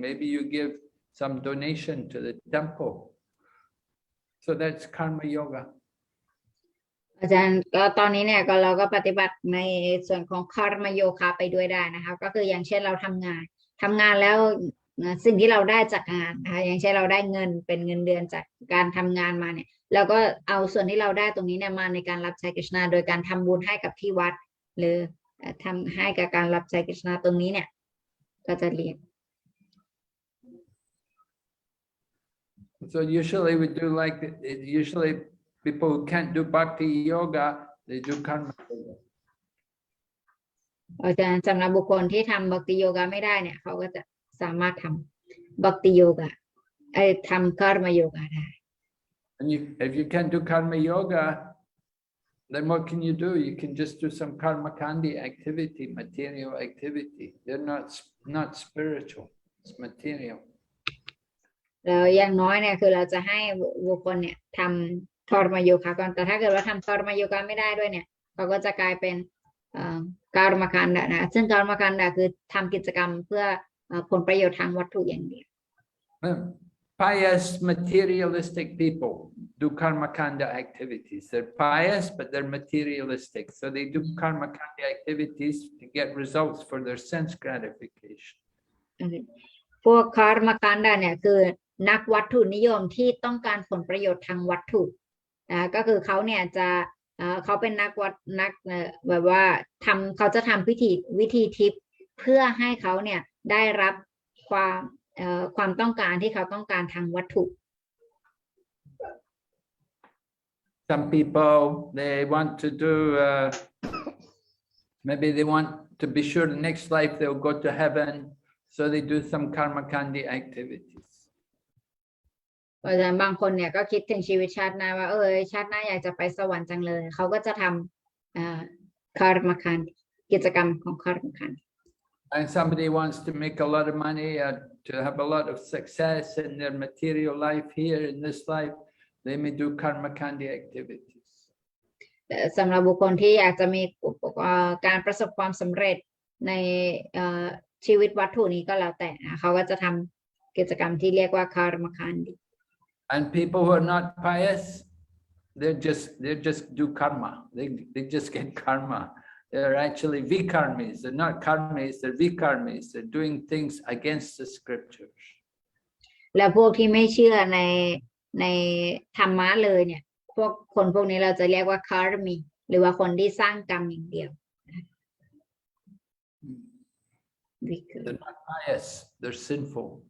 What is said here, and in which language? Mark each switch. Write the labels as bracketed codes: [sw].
[en] Maybe you give some donation to the temple. So that's karma yoga. [th] อาจารย์ก็ตอนนี้เนี่ยก็เราก็ปฏิบัติในส่วนของคาร์มโยคะไปด้วยได้นะคะก็คืออย่างเช่นเราทำงานแล้วสิ่งที่เราได้จากงานนะคะอย่างเช่นเราได้เงินเป็นเงินเดือนจากการทำงานมาเนี่ยเราก็เอาส่วนที่เราได้ตรงนี้เนี่ยมาในการรับใช้กฤษณาโดยการทำบุญให้กับที่วัดหรือทำให้กับการรับใช้กฤษณาตรงนี้เนี่ยก็จะเรียน [en] So usually we do like, usually people who can't do bhakti yoga, they do karma yoga. [th] อาจารย์สำหรับบุคคลที่ทำบัคติโยกะไม่ได้เนี่ยเขาก็จะสามารถทำบัคติโยกะทำคาร์มโยกะได้ [en] And if you can't do karma yoga, then what can you do? You can just do some karma kandi activity, material activity. They're not spiritual, it's material. [th] แล้วอย่างน้อยเนี่ยคือเราจะให้บุคคลเนี่ยทำคาร์มโยคะก่อนแต่ถ้าเกิดว่าทำคาร์มโยคะไม่ได้ด้วยเนี่ยเขาก็จะกลายเป็นการมคันดะนะซึ่งการมคันดะคือทำกิจกรรมเพื่อผลประโยชน์ทางวัตถุอย่างเดียว [en] Pious materialistic people do karma kanda activities. They're pious, but they're materialistic. So they do karma kanda activities to get results for their sense gratification. [th] พวกคาร์มคันดะเนี่ยคือนักวัตถุนิยมที่ต้องการผลประโยชน์ทางวัตถุก็คือเขาเนี่ยจะเขาเป็นนักแบบว่าเขาจะทำวิธีทิพย์เพื่อให้เขาเนี่ยได้รับความต้องการที่เขาต้องการทางวัตถุ [en] Some people, they want to do, maybe they want to be sure the next life they'll go to heaven, so they do some karma kandi activities. [th] อาจารย์บางคนเนี่ยก็คิดถึงชีวิตชาติหน้าว่าชาติหน้าอยากจะไปสวรรค์จังเลยเขาก็จะทำคาร์มคันกิจกรรมของคาร์มคัน [en] And somebody wants to make a lot of money, to have a lot of success in their material life here in this life, they may do karma kandi activities. [th] สำหรับบุคคลที่อยากจะมีการประสบความสำเร็จในชีวิตวัตถุนี้ก็แล้วแต่เขาก็จะทำกิจกรรมที่เรียกว่าคาร์มคัน [en] And people who are not pious, they just do karma. They just get karma. They're actually vikarmis. They're not karmis, they're vikarmis. They're doing things against the scriptures. [th] และพวกที่ไม่เชื่อในธรรมะเลยเนี่ยพวกนี้เราจะเรียกว่าคาร์มีหรือว่าคนที่สร้างกรรมอย่างเดียว [en] They're not pious, they're sinful.